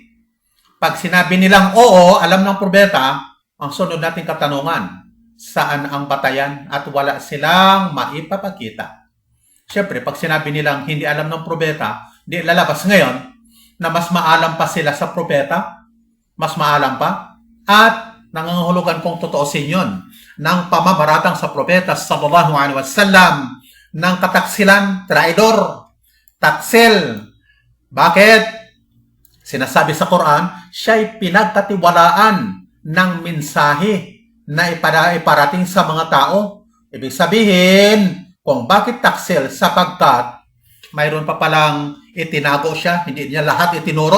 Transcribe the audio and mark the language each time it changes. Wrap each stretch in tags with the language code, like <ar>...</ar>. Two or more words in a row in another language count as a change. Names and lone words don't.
<tl>Pag sinabi nilang oo, alam ng propeta, ang sunod nating katanungan, saan ang batayan, at wala silang maipapakita. Siyempre, pag sinabi nilang hindi alam ng propeta, di lalabas ngayon na mas maalam pa sila sa propeta, mas maalam pa, at nangangahulugan kong totoosin yun ng pamabaratang sa propeta</tl> <ar>صلى الله عليه وسلم</ar> <tl>ng kataksilan, traidor, taksil. Bakit? Sinasabi sa Quran, siya'y pinagkatiwalaan ng mensahe na iparating sa mga tao. Ibig sabihin, kung bakit taksil, sapagkat mayroon pa palang itinago siya, hindi niya lahat itinuro.</tl>